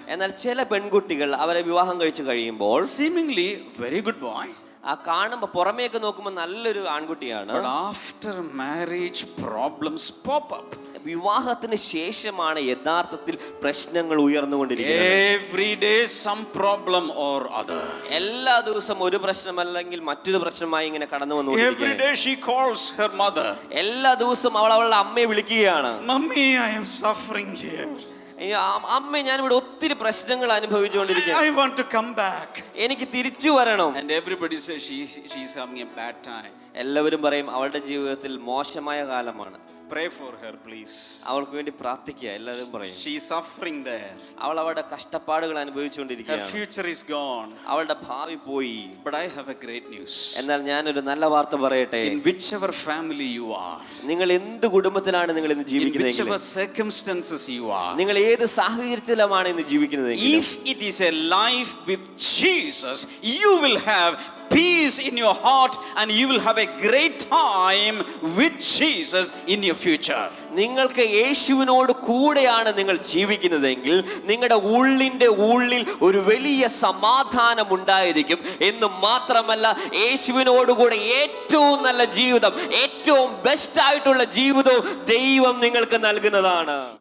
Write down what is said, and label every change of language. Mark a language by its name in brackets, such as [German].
[Malayalam] എന്നാൽ ചില പെൺകുട്ടികൾ അവരെ വിവാഹം കഴിച്ചു കഴിയുമ്പോൾ [English] seemingly very good boy, [Malayalam] കാണുമ്പോൾ പുറമേക്ക് നോക്കുമ്പോൾ നല്ലൊരു ആൺകുട്ടിയാണ്. [English] but after marriage problems pop up. [Malayalam] വിവാഹത്തിന് ശേഷമാണ് യഥാർത്ഥത്തിൽ പ്രശ്നങ്ങൾ ഉയർന്നുകൊണ്ടിരിക്കുന്നത്. [English] Every day some problem or other. [Malayalam] എല്ലാ ദിവസവും ഒരു പ്രശ്നം അല്ലെങ്കിൽ മറ്റൊരു പ്രശ്നമായി ഇങ്ങനെ കടന്നു [English] Every [Malayalam] വന്നുകൊണ്ടിരിക്കുകയാണ്. [English] day she calls her mother. [Malayalam] എല്ലാ ദിവസവും അവൾ അവളുടെ അമ്മയെ വിളിക്കുകയാണ്. [English] Mummy, I am suffering here. [Malayalam] അമ്മ, ഞാനിവിടെ ഒത്തിരി പ്രശ്നങ്ങൾ അനുഭവിച്ചുകൊണ്ടിരിക്കുകയാണ്. [English] I want to come back. [Malayalam] എനിക്ക് തിരിച്ചു വരണം. [English] And everybody says she's having a bad time. [Malayalam] എല്ലാവരും പറയും അവളുടെ ജീവിതത്തിൽ മോശമായ കാലമാണ്. [English] Pray for her, please. [Malayalam] അവൾക്ക് വേണ്ടി പ്രാർത്ഥിക്കുക. എല്ലാവരും പറയും. [English] She is suffering there. [Malayalam] അവൾ അവളുടെ കഷ്ടപ്പാടുകൾ [English] Her [Malayalam] അനുഭവിച്ചുകൊണ്ടിരിക്കുകയാണ്. [English] future is gone. [Malayalam] അവളുടെ ഭാവി പോയി. [English] But I have a great news. [Malayalam] എന്നാൽ ഞാനൊരു നല്ല വാർത്ത പറയട്ടെ. [English] In whichever family you are, [Malayalam] നിങ്ങൾ എന്ത് കുടുംബത്തിലാണ് നിങ്ങൾ ഇന്ന് [English] in [Malayalam] ജീവിക്കുന്നത്, [English] whichever circumstances you are, [Malayalam] നിങ്ങൾ ഏത് സാഹചര്യത്തിലാണ് ഇന്ന് ജീവിക്കുന്നത്, [English] if it is a life with Jesus, you will have peace in your heart and you will have a great time with Jesus in your future. [Malayalam] നിങ്ങൾക്ക് യേശുവിനോട് കൂടെയാണ് നിങ്ങൾ ജീവിക്കുന്നതെങ്കിൽ നിങ്ങളുടെ ഉള്ളിൽ ഒരു വലിയ സമാധാനം ഉണ്ടായിരിക്കും എന്ന് മാത്രമല്ല, യേശുവിനോടുകൂടെ ഏറ്റവും നല്ല ജീവിതം, ഏറ്റവും ബെസ്റ്റ് ആയിട്ടുള്ള ജീവിതവും ദൈവം നിങ്ങൾക്ക് നൽകുന്നതാണ്.